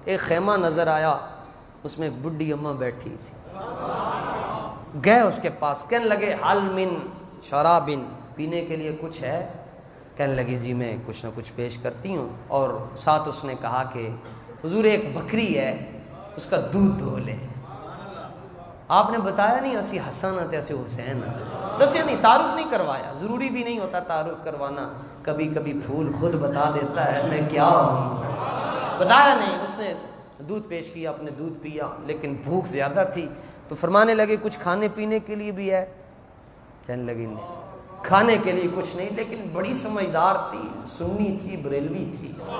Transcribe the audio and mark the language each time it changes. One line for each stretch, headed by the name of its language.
Urdu: ایک خیمہ نظر آیا, اس میں بڈھی اماں بیٹھی تھی. گئے اس کے پاس, کہنے لگے حل من شرابن, پینے کے لیے کچھ ہے؟ کہنے لگی جی میں کچھ نہ کچھ پیش کرتی ہوں. اور ساتھ اس نے کہا کہ حضور ایک بکری ہے, اس کا دودھ دھو لیں. آپ نے بتایا نہیں
Punjabi: اسی حسن تے اسی حسین دسیا نہیں،
Urdu: تعارف نہیں کروایا. ضروری بھی نہیں ہوتا تعارف کروانا. کبھی کبھی پھول خود بتا دیتا ہے میں کیا ہوں. بتایا نہیں. اس نے دودھ پیش کیا، اپنے دودھ پیا، لیکن بھوک زیادہ تھی تو فرمانے لگے کچھ کھانے پینے کے لیے بھی ہے؟ کہنے لگے نہیں کھانے کے لیے کچھ نہیں، لیکن بڑی سمجھدار تھی، سنی تھی، بریلوی تھی.